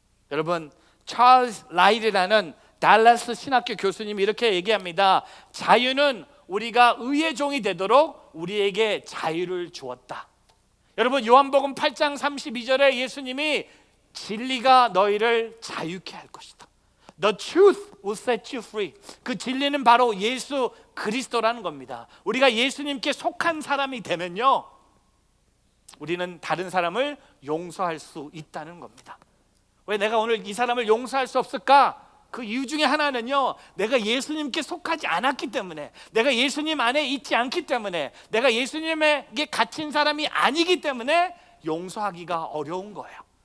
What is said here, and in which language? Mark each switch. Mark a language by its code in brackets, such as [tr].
[ko] 여러분, 찰스 라이드라는 달라스 신학교 교수님이 이렇게 얘기합니다. 자유는 우리가 의의 종이 되도록 우리에게 자유를 주었다. 여러분, 요한복음 8장 32절에 예수님이 진리가 너희를 자유케 할 것이다. [en] The truth will set you free. [ko] 그 진리는 바로 예수 그리스도라는 겁니다. 우리가 예수님께 속한 사람이 되면요, 우리는 다른 사람을 용서할 수 있다는 겁니다. 왜 내가 오늘 이 사람을 용서할 수 없을까? 그 이유 중에 하나는요, 내가 예수님께 속하지 않았기 때문에, 내가 예수님 안에 있지 않기 때문에, 내가 예수님에게 갇힌 사람이 아니기 때문에 용서하기가 어려운 거예요.